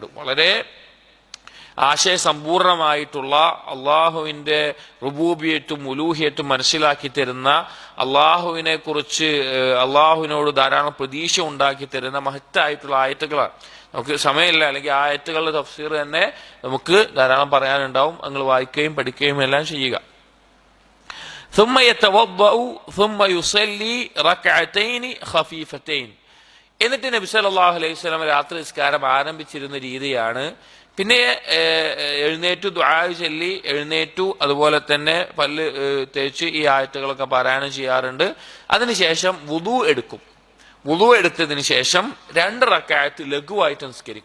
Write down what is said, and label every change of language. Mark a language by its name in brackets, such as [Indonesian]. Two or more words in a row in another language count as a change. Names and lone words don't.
[Malayalam] വളരെ ആശയസമ്പൂർണമായിട്ടുള്ള അള്ളാഹുവിന്റെ റുബൂബിയത്തും ഉലൂഹിയത്തും മനസ്സിലാക്കി തരുന്ന, അള്ളാഹുവിനെ കുറിച്ച് അള്ളാഹുവിനോട് ധാരാളം പ്രതീക്ഷ ഉണ്ടാക്കി തരുന്ന മഹത്തായിട്ടുള്ള ആയത്തുകളാണ്. നമുക്ക് സമയമില്ല, അല്ലെങ്കിൽ ആയത്തുകളുടെ തഫ്സീർ തന്നെ നമുക്ക് ധാരാളം പറയാനുണ്ടാവും. നിങ്ങൾ വായിക്കുകയും പഠിക്കുകയും എല്ലാം ചെയ്യുക. [Arabic] ثم يتوضأ ثم يصلي ركعتين خفيفتين. [Malayalam] എന്നിട്ട് നബി [Arabic] صلى الله عليه وسلم [Malayalam] രാത്രി നിസ്കാരം ആരംഭിച്ചിരുന്ന രീതിയാണ്, പിന്നെ എഴുന്നേറ്റു ദുആ ചൊല്ലി എഴുന്നേറ്റു, അതുപോലെ തന്നെ പല്ല് തേച്ച് ഈ ആയത്തുകളൊക്കെ പാരായണം ചെയ്യാറുണ്ട്. അതിനുശേഷം വുദു എടുക്കും. വുദു എടുത്തതിന് ശേഷം 2 റക്അത്ത് ലഘുവായിട്ട് നിസ്കരിക്കും.